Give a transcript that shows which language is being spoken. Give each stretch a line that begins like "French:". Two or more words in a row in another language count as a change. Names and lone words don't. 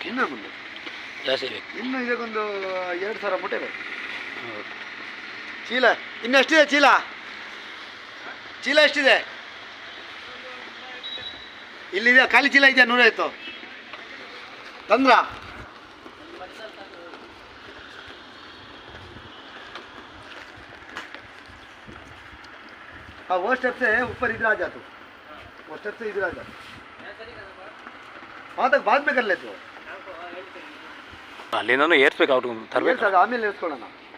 Kannada: ಇನ್ನೂ ಮುಂದೆ ಜಾಸ್ತಿ ಬೇಕು. ಇನ್ನೂ ಇದಕ್ಕೊಂದು 2000 ಮೂಟೆ ಬೇಕು. ಚೀಲ ಇನ್ನು ಎಷ್ಟಿದೆ? ಚೀಲ ಎಷ್ಟಿದೆ? ಇಲ್ಲಿದೆ ಖಾಲಿ ಚೀಲ ಇದೆಯಾ? 150 ತಂದ್ರ?
Hindi: हाँ वो स्टेप से ऊपर इधर आ जा तू, वो स्टेप से इधर आ जा, वहाँ तक बाद में कर लेते हो.
Kannada: ಅಲ್ಲಿಂದ ಏರ್ಸ್ಬೇಕು, ಅವ್ರು ತರಬೇಕು. ಆಮೇಲೆ ಏರ್ಸ್ಕೊಳ್ಳೋಣ.